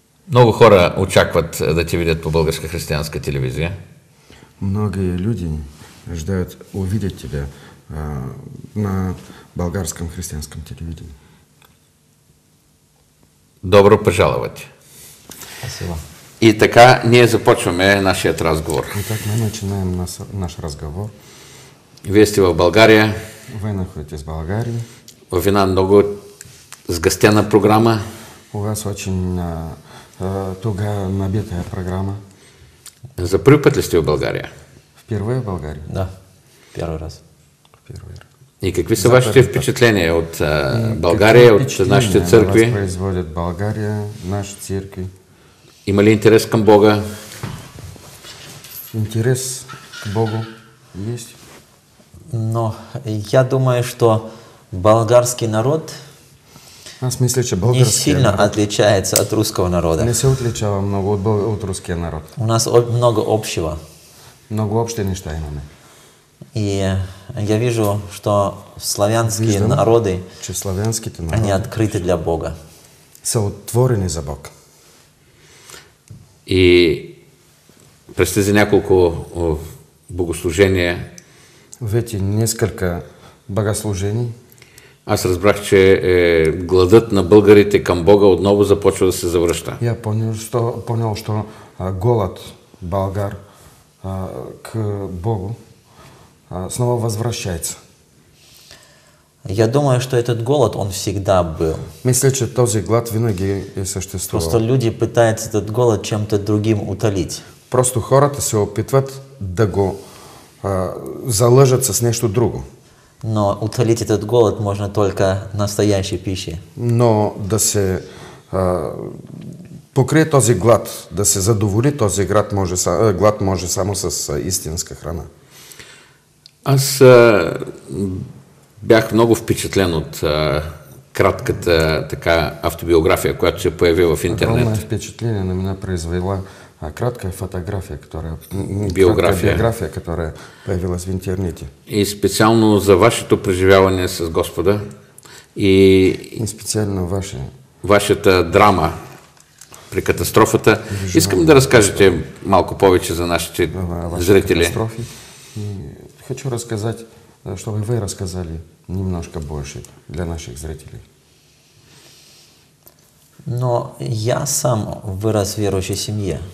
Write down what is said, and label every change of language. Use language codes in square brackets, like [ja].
[bg] Много хора очакват да те видят по Българска християнска телевизия. [ru] Много люди ждут увидеть тебя на Българском християнском телевидении. Добро пожаловать. Спасибо. [bg] И така ние започваме нашият разговор. [ru] Итак, мы начинаем наш разговор. [bg] Вие сте в България. [ru] Вы находитесь в Болгарии. [bg] В една много сгъстена програма. [ru] У вас очень туго набитая программа. [bg] За първи път ли сте в България? [ru] Впервые в Болгарии? Да, первый раз. [bg] И какви са вашите впечатления от България, от нашите църкви? Какво производят България, наши църкви? Има ли интерес към Бога? [ru] Интерес к Богу есть. Но я думаю, что болгарский народ [bg] Аз мисля, че [ru] не сильно отличается от русского народа. [bg] Не се отличава много от русския народ. [ru] У нас много общего. [bg] Много общи неща имаме. [ru] И я вижу, что славянские народы, они открыты для Бога. [bg] Са отворени за Бог. И през тези няколко богослужения, [ru] в эти несколько богослужений, [bg] аз разбрах, че гладът на българите към Бога отново започва да се завръща. [ru] Я понял, что голод болгар к Богу снова возвращается. Я думаю, что этот голод, он всегда был. [bg] Мисля, че този глад винаги е съществувал. [ru] Просто люди пытаются этот голод чем-то другим утолить. [bg] Просто хората се опитват да го залъжат с нещо друго. [ru] Но утолить этот голод можно только настоящей пищей. [bg] Но да се покрие този глад, да се задоволи този глад може само с истинска храна. Аз Бях много впечатлен от кратката така автобиография, която се появи в интернет. [ru] Огромное впечатление на меня произвела краткая фотография, Биография, которая появилась в интернете. [bg] И специално за вашето преживяване с Господа и специално вашата драма при катастрофата. Искам да разкажете малко повече за нашите зрители. [ru] Хочу рассказать, чтобы вы рассказали немножко больше для наших зрителей. Но я сам вырос в верующей семье.